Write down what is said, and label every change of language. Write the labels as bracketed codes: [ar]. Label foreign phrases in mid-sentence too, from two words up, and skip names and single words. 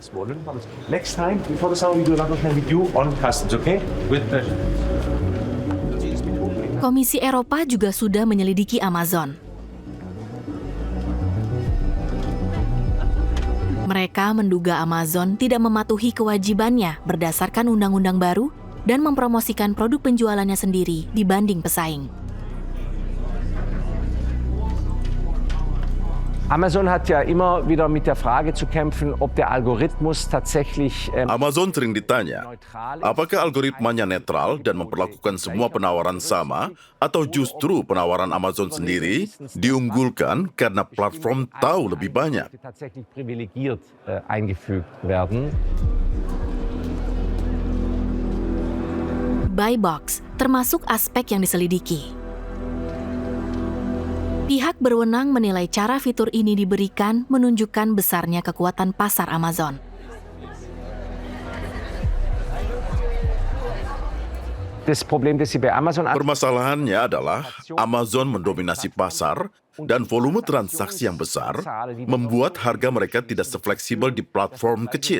[id] Komisi Eropa juga sudah menyelidiki Amazon. Mereka menduga Amazon tidak mematuhi kewajibannya berdasarkan undang-undang baru dan mempromosikan produk penjualannya sendiri dibanding pesaing. [de] Amazon hat ja immer wieder mit der Frage zu kämpfen, ob der Algorithmus tatsächlich [id] Amazon sering ditanya, apakah algoritmanya netral dan memperlakukan semua penawaran sama, atau justru penawaran Amazon sendiri diunggulkan karena platform tahu lebih banyak. [de] tatsächlich privilegiert eingefügt werden. [en] Buy box [id] termasuk aspek yang diselidiki. Pihak berwenang menilai cara fitur ini diberikan menunjukkan besarnya kekuatan pasar Amazon. Permasalahannya adalah Amazon mendominasi pasar dan volume transaksi yang besar membuat harga mereka tidak sefleksibel di platform kecil.